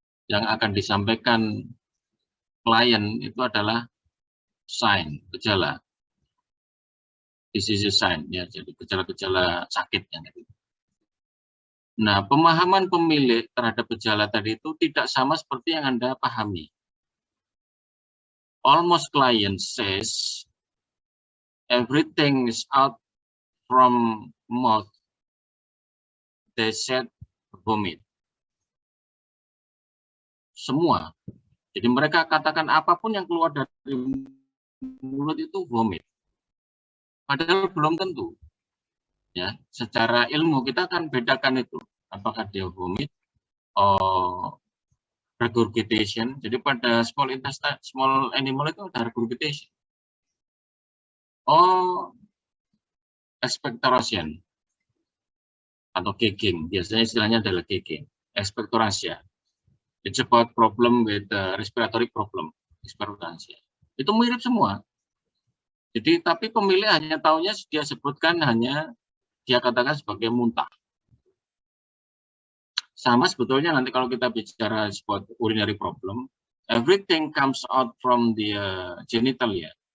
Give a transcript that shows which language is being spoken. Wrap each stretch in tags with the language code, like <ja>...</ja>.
<id>Yang akan disampaikan klien itu adalah sign, gejala, disease sign, ya, jadi gejala-gejala sakitnya. Nah, pemahaman pemilik terhadap gejala tadi itu tidak sama seperti yang Anda pahami.</id> <en>Almost client says everything is out from mouth. They said vomit.</en> <id>Semua. Jadi mereka katakan apapun yang keluar dari mulut itu vomit. Padahal belum tentu. Ya, secara ilmu kita akan bedakan itu. Apakah dia vomit, regurgitation. Jadi pada</id> <en>small intestine, small animal</en> <id>itu ada</id> <en>regurgitation.</en> <id>Expectoration atau gagging, biasanya istilahnya adalah gagging. Expectoracia.</id> <en>It's about problem with respiratory problem, expectoracia.</en> <id>Itu mirip semua. Jadi tapi pemilih hanya tahunya dia sebutkan hanya dia katakan sebagai muntah. Sama sebetulnya nanti kalau kita bicara</id> <en>about urinary problem, everything comes out from the genitalia.</en>